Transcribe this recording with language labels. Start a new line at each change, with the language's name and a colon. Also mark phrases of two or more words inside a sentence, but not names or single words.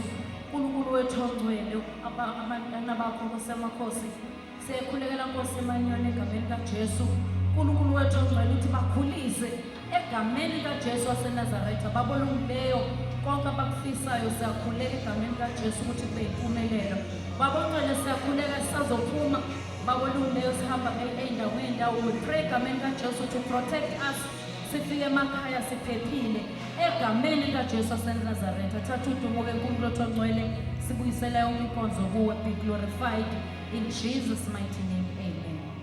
Zulu: uNkulunkulu wethu ongcwele, abantwana bakho Nkosi yamakhosi, siyakhulekela Nkosi emanyoni egameni kaJesu. uNkulunkulu wethu ongcwele uthi bakhulise egameni kaJesu waseNazaretha, babolungileyo konke abakufisayo. Siyakhuleka egameni kaJesu ukuthi kube yimpumelelo. Babongcwele siyakhuleka sisazophuma, babolungileyo sihamba ey'ndawo.
English: We pray
Zulu: egameni kaJesu
English: to protect us,
Zulu: sifike emakhaya siphephile egameni kaJesu waseNazaretha. Thatha udumo-ke kuNkulunkulu wethu ongcwele, sibuyisela yonke inkonzo kuwe. Be glorified
English: in Jesus' mighty name, amen.